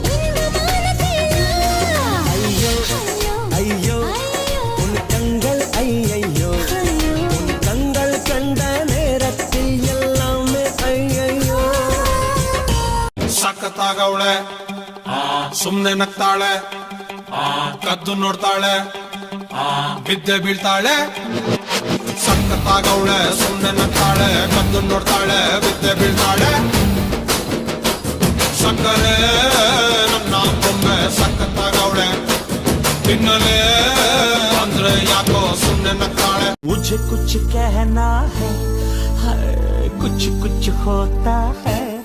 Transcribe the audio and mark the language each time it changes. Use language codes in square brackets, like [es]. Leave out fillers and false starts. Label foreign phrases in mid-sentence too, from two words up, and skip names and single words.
[ta] ஐயோ ஐயோ உன் கண்கள் ஐயோ உன் கண்கள் கண்ட நேரத்தில் எல்லாமே ஐயோ [kn] ಸಖತ್ತಾಗವಳೆ ಸುಮ್ನೆ ನಗ್ತಾಳೆ ಕದ್ದು ನೋಡ್ತಾಳೆ ಬಿದ್ದೆ ಬೀಳ್ತಾಳೆ ಸಖತ್ತಾಗವಳೆ ಸುಮ್ನೆ ನಗ್ತಾಳೆ ಕದ್ದು ನೋಡ್ತಾಳೆ ಬಿದ್ದೆ ಬೀಳ್ತಾಳೆ ಸಕ್ಕರೆ ನನ್ನ ಬೊಮ್ಮೆ ಸಖತ್ತಾಗವಳೆ ತಿನ್ನಲೇ ಅಂದ್ರೆ ಯಾಕೋ ಸುಮ್ನೆ ನಗ್ತಾಳೆ [hi] मुझे कुछ कहना है कुछ कुछ होता है